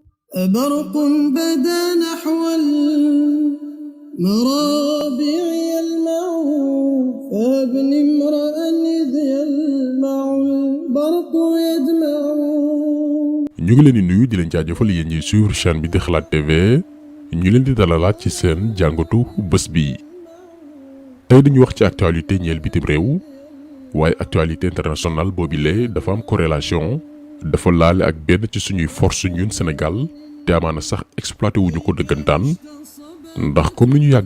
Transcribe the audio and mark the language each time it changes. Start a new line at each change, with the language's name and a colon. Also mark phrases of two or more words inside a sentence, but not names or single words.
Arabic: برق بدا نحو المرابع يلمع فابن امرأ إذ يلمع البرق يدمع.
Wolof: ñu ngi leen di nuyu di leen jaajëfal yéen ñi
French: suivre chaîne
Wolof: bi di Xalaat TV ñu leen di dalalaat ci seen jàngatu bés bi tey dañu wax ci actualité ñeel bitim réew waaye actualité internationale boobile dafa am corrélation dafa laale ak benn ci suñuy force ñun Sénégal te amaana sax exploité wuñu ko dëggantaan ndax comme ni ñu yàgg